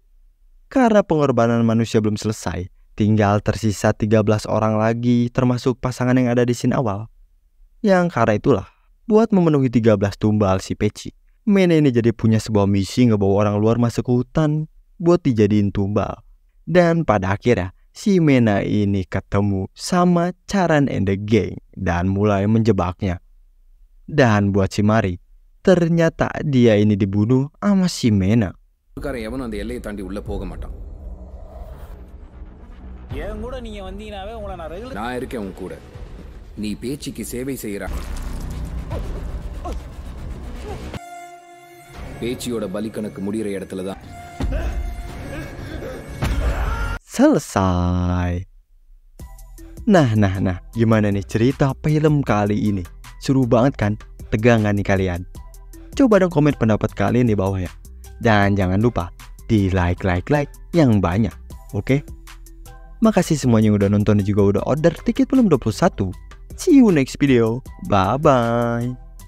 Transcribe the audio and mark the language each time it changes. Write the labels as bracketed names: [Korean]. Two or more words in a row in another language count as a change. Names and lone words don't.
[Indonesian] Karena pengorbanan manusia belum selesai, tinggal tersisa 13 orang lagi termasuk pasangan yang ada di scene awal. Yang karena itulah, buat memenuhi 13 tumbal si Peci, Mena ini jadi punya sebuah misi ngebawa orang luar masuk ke hutan buat dijadiin tumbal. Dan pada akhirnya si Mena ini ketemu sama Charan [English] and the gang [Indonesian] dan mulai menjebaknya. Dan buat si Mari, ternyata dia ini dibunuh sama si Mena. [Tamil] எவனும் அந்த எல்லையை தாண்டி உள்ள போக மாட்டான். ஏன் கூட நீங்க வந்தீங்கனாவே உங்களை நான் ரெகுலர் நான் இருக்கேன் உன் கூட. நீ பேச்சிக்கு சேவை செய்யற. பேச்சியோட பலி கணக்கு முடிகிற இடத்துல தான். [Indonesian] Selesai. Nah, gimana nih cerita film kali ini? Seru banget kan? Tegang gak nih kalian? Coba dong komen pendapat kalian di bawah ya. Dan jangan lupa di like yang banyak, oke? Makasih semuanya yang udah nonton dan juga udah order tiket film 21. [English] See you next video. Bye-bye.